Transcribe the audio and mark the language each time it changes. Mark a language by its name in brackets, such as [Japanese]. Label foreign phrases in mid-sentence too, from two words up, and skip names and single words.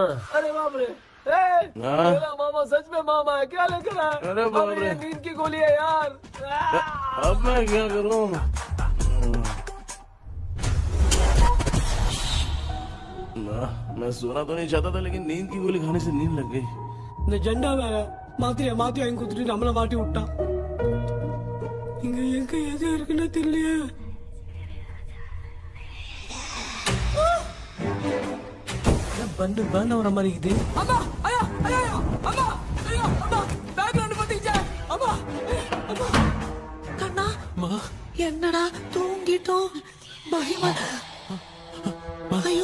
[Hindi] अरे बाप रे, मेरा मामा सच में मामा है, क्या लेकर आया? अरे बाप रे, नींद की गोली है यार। अब मैं क्या करूँ? मैं सोना तो नहीं चाहता था, लेकिन नींद की गोली खाने से नींद लग गई। [Tamil] நிஜண்டா வேற மாத்தி வாங்கி கொடுத்துட்டு நம்மள மாட்டி விட்டான். இங்க எங்க எது இருக்குன்னு தெரியலையே. பண்ணு வர மாதிரி இது. அம்மா ஐயா ஐயா அம்மா ஐயா அம்மா பேக்ரவுண்ட் பத்திச்சே அம்மா அம்மா கண்ணா மா என்னடா தூங்கிட்டோம் பயமா ஐயோ